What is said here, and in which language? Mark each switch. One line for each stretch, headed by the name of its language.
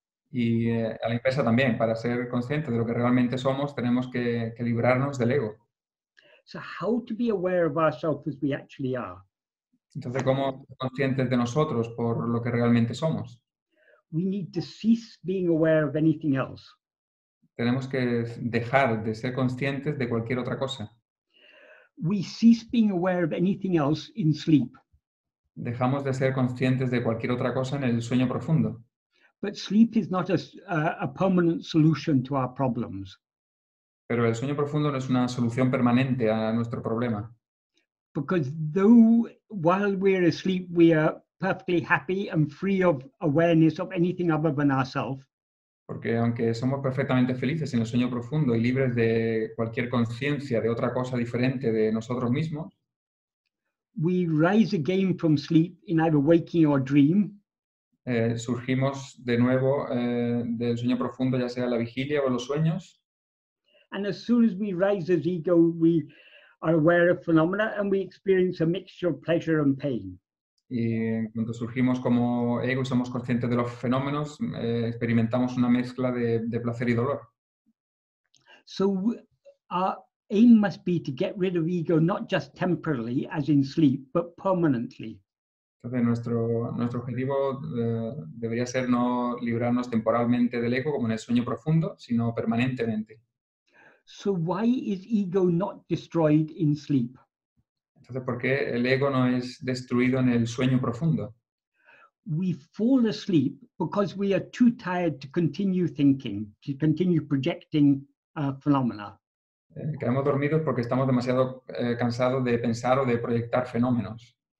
Spanish: Y a la inversa también, para ser conscientes de lo que realmente somos, tenemos que librarnos del ego.
English: So how to be aware of ourselves as we actually are?
Spanish: Entonces, ¿cómo ser conscientes de nosotros por lo que realmente somos?
English: We need to cease being aware of anything else.
Spanish: Tenemos que dejar de ser conscientes de cualquier otra cosa.
English: We cease being aware of anything else in sleep.
Spanish: Dejamos de ser conscientes de cualquier otra cosa en el sueño profundo.
English: But sleep is not a permanent solution to our problems.
Spanish: Pero el sueño profundo no es una solución permanente a nuestro problema.
English: Because though while we're asleep, we are perfectly happy and free of awareness of anything other than ourselves,
Spanish: Porque aunque somos perfectamente felices en el sueño profundo y libres de cualquier conciencia de otra cosa diferente de nosotros mismos,
English: we rise again from sleep in either waking or dream,
Spanish: surgimos de nuevo del sueño profundo, ya sea la vigilia o los sueños,
English: and as soon as we rise as ego, we are aware of phenomena and we experience a mixture of pleasure and pain.
Spanish: y en cuanto surgimos como ego y somos conscientes de los fenómenos, experimentamos una mezcla de placer y dolor.
English: So our aim must be to get rid of ego, not just temporarily, as in sleep, but permanently.
Spanish: Entonces, nuestro objetivo debería ser no librarnos temporalmente del ego como en el sueño profundo, sino permanentemente.
English: So why is ego not destroyed in sleep?
Spanish: Entonces, ¿por qué el ego no es destruido en el sueño profundo?
English: We fall asleep because we are too tired to continue thinking, to continue projecting phenomena.
Spanish: Quedamos dormidos porque estamos demasiado cansados de pensar o de proyectar fenómenos.